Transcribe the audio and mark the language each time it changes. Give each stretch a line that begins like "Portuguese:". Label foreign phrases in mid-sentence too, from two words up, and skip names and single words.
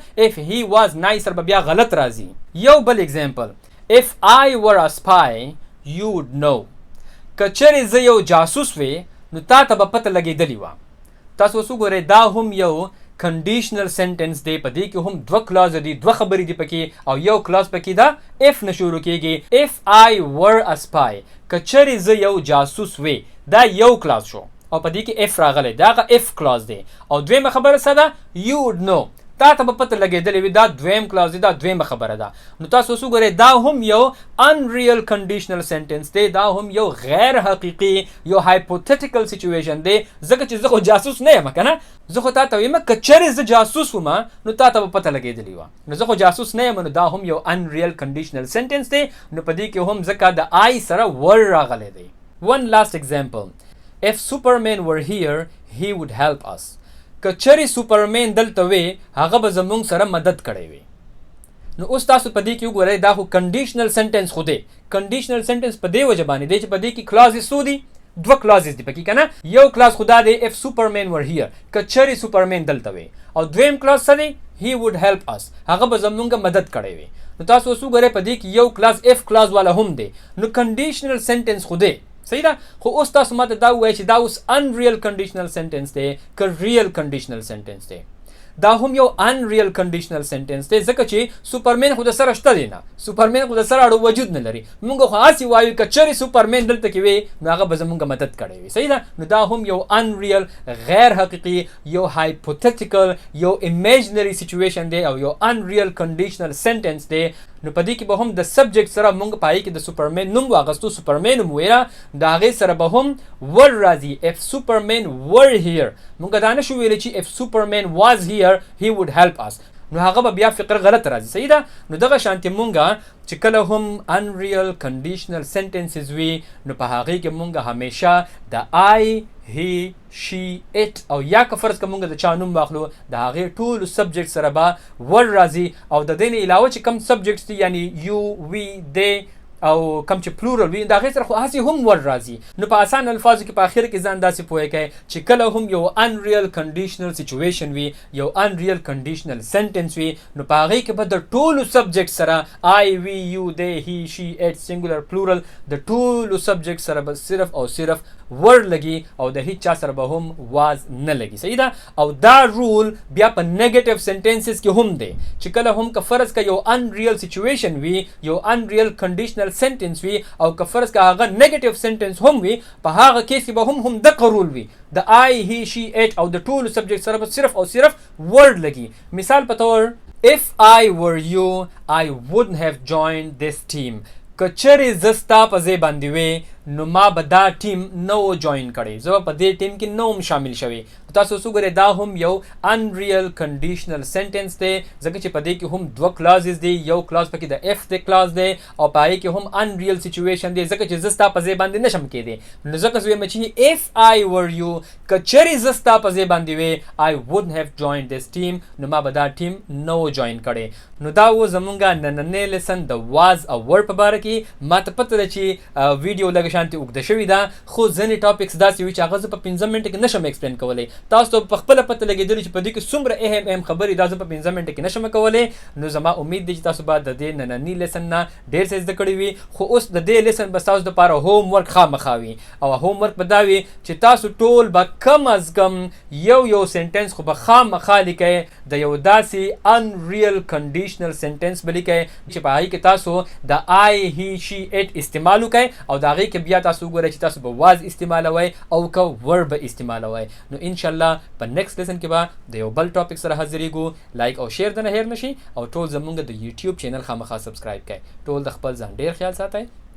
English: if he was nicer
Pashto: به بیا غلط راځي. یو بل اگزامپل،
English: if I were a spy you would know.
Pashto: که چېرې زه یو جاسوس وې نو تا ته به پته لګېدلې وه. تاسو اوس وګورئ دا هم یو
English: conditional sentence
Pashto: دی، په دې کې هم دوه کلاز دي، دوه خبرې دي پکې او یو کلاز پکې دا اف نه شروع کیږي.
English: if I were a spy،
Pashto: که چېرې زه یو جاسوس وې، دا یو کلاز شو او په دې کې اف راغلی، دا هغه اف کلاز دی. او دویمه خبره څه ده؟
English: you would know،
Pashto: تا ته به پته لګېدلې وي دا دویم کلاز دی، دا دویمه خبره ده. نو تاسو اوس وګورئ دا هم یو
English: unreal conditional sentence
Pashto: دی، دا هم یو غیر حقیقي یو
English: hypothetical situation
Pashto: دی، ځکه چې زه خو جاسوس نه یم که نه، زه خو تا ته وایم که چېرې زه جاسوس وم نو تا ته به پته لګېدلې وه، نو زه خو جاسوس نه یم، نو دا هم یو
English: unreal conditional sentence
Pashto: دی. نو په دې کې هم ځکه د I سره ور راغلی دی.
English: One last example. If Superman were here, he would help us.
Pashto: که چېرې سوپرمین دلته وی هغه به زمونږ سره مدد کړی وي. نو اوس تاسو په دې کې وګورئ دا خو
English: conditional sentence
Pashto: خو دی.
English: conditional sentence
Pashto: په دې وجه باندې دی چې په دې کې کلازز څو دي؟ دوه کلازز دي پکې که نه. یو کلاز خو دا دی
English: if Superman were here،
Pashto: که چېرې سوپرمین دلته وی، او دویم کلاز څه دی؟
English: he would help us،
Pashto: هغه به زمونږ مدد کړی وي. نو تاسو اوس وګورئ په دې کې یو کلاز if کلاز والا هم دی. نو
English: conditional sentence
Pashto: خو دی، صحیح ده، خو اوس تاسو ماته دا ووایئ چې دا اوس
English: unreal conditional sentence
Pashto: دی که
English: real conditional sentence
Pashto: دی. دا هم یو
English: unreal conditional sentence
Pashto: دی ځکه چې سوپرمین خو د سره شته دی نه، سوپرمین خو د سره اړو وجود نه لري. موږ خو هسې وایو که چېرې سوپرمین دلته کې وي نو هغه به زموږ مدد کړی وي، صحیح ده. نو دا هم یو unreal غیر حقیقي یو hypothetical یو
English: imaginary situation
Pashto: دی او یو
English: unreal conditional sentence
Pashto: دی. نو په دې کې به هم د سبجیکټ سره موږ پای کې د سوپرمین نوم واغستو، سوپرمین نوم ویره، د هغې سره به هم ور راځي.
English: if Superman were here،
Pashto: موږ دا نه شو ویلی چې
English: if Superman was here he would help us،
Pashto: نو هغه به بیا فقر غلط راځي، صحیح ده. نو دغه شانتې مونږ چې کله هم
English: unreal conditional sentences
Pashto: وي نو په هغې کې مونږ همیشه د
English: I he she it
Pashto: او یا که فرض که مونږ د چا نوم واخلو د هغې ټولو سبجیکټ سره به ور راځي، او د دې نه علاوه چې کم سبجیکټس دي یعنی
English: you we they
Pashto: او کم چې پلورل وي د هغې سره خو هسې هم ور راځي. نو په اسان الفاظو کې په آخر کې ځان داسې پوه کړئ چې کله هم یو
English: unreal conditional situation
Pashto: وي، یو
English: unreal conditional sentence
Pashto: وي، نو په هغې کې به د ټولو سبجیکټ سره
English: I we you they he she it singular plural
Pashto: د ټولو سبجیکټ سره به صرف او صرف ور لګي او د هیڅ چا سره به هم واز نه لګي، صحیح ده. او دا رول بیا په
English: negative sentences
Pashto: کې هم دی چې کله هم که فرض که یو
English: unreal situation
Pashto: وي، یو
English: unreal conditional sentence
Pashto: وي، او که فرض که هغه
English: negative sentence
Pashto: هم وي، په هغه کیس کې به هم دغه رول وي، د
English: I he she it
Pashto: او د ټولو سبجیکټ سره به صرف او صرف ور لګي. مثال په طور
English: if I were you I wouldn't have joined this team،
Pashto: که چېرې زه ستا په ځای باندې وې نو ما به دا ټیم نه و جوین کړی، زه به په دې ټیم کې نه وم شامل شوی. تاسو اوس وګورئ دا هم یو
English: unreal conditional sentence
Pashto: دی ځکه چې په دې کې هم دوه کلازز دي، یو کلاز پکې د if د کلاز دی او په هغې کې هم
English: unreal situation
Pashto: دی ځکه چې زه ستا په ځای باندې نشم کېدی. نو ځکه زه وایم چې
English: if I were you،
Pashto: که چېرې زه ستا په ځای باندې وې
English: I wouldn't have joined this team،
Pashto: نو ما به دا ټیم نه و جوین کړی. نو دا و زمونږ نننی لیسن د واز او ور په باره کې. ما ته پته ده چې ویډیو لږ شانتې اوږده شوې ده، خو ځینې ټاپکس داسې وي چې هغه زه په 15 منټه کې نشم ایکسپلین کولی. تاسو ته په خپله پته لګېدلي چې په دې کې څومره اهم خبرې دا زه په 15 منټه کې نشم کولی. نو زما امید دی چې تاسو به د دې ننني لیسن نه ډېر څه زده کړي وي. خو اوس د دې لیسن به ستاسو دپاره هوم ورک خامخا وي، او هوم ورک به دا وي چې تاسو ټول به کم از کم یو سنټنس خو به خامخا لیکئ د یو داسې
English: unreal conditional sentence
Pashto: به لیکئ چې په هغې کې تاسو د
English: I he she it
Pashto: استعمال وکئ، او د هغې کې بیا تاسو وګورئ چې تاسو به واز استعمالوئ او که ور به استعمالوئ. نو انشاءالله په
English: next lesson
Pashto: کې به د یو بل ټاپک سره حاضرېږو. لایک او شیر دنه هیر نشي، او ټول زمونږ د یوټیوب چینل خامخا سبسکرایب کړئ. ټول د خپل ځان ډېر خیال ساتئ.